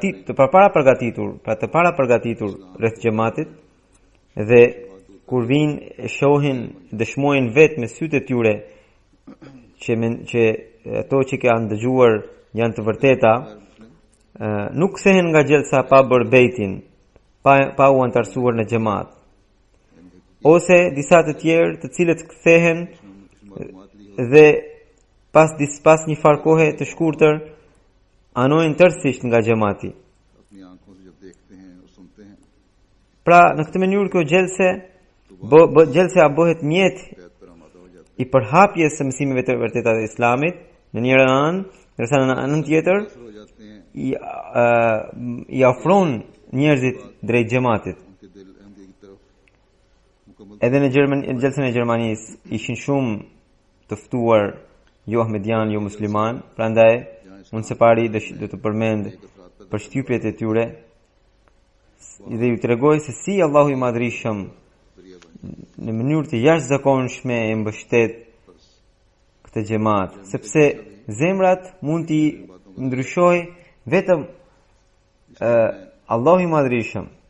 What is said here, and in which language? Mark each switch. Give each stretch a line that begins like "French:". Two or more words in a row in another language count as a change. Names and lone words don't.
Albanian: para përgatitur rreth xhamatit dhe kur vinë shohin dëshmojnë vetë me sytë e tyre që ato që kanë dëgjuar janë të vërteta, nuk kthehen nga gjelsa pa bërë bejtin, pa u antarësuar në xhamat. Ose disa të tjerë të cilët kthehen dhe pas një farë kohe të shkurtër anojnë tërësisht nga xhamati.
Urdu: اپنی آنکھوں سے جب دیکھتے ہیں اور سنتے ہیں
Albanian: Pra në këtë mënyrë kjo gjelse bëhet mjet
Urdu: بیعت پر آمادہ ہو جاتے
Albanian: i përhapjes së mësimeve të vërteta të Islamit në një anë, ndërsa në anën tjetër
Urdu: ہو جاتے ہیں
Albanian: i ofron njerëzit drejt xhamatit.
Urdu: ان کے دل احمدی کی طرف مکمل
Albanian: Edhe në gjelsën e Gjermanisë ishin shumë të ftuar jo ahmedian, jo musliman, prandaj unë së pari do të përmend përshtypjet e tyre dhe ju tregoj se si Allahu i Madhrishëm në mënyrë të jashtëzakonshme e mbështet këtë xhamat, sepse zemrat mund t'i ndryshojë vetëm Allahu i Madhrishëm.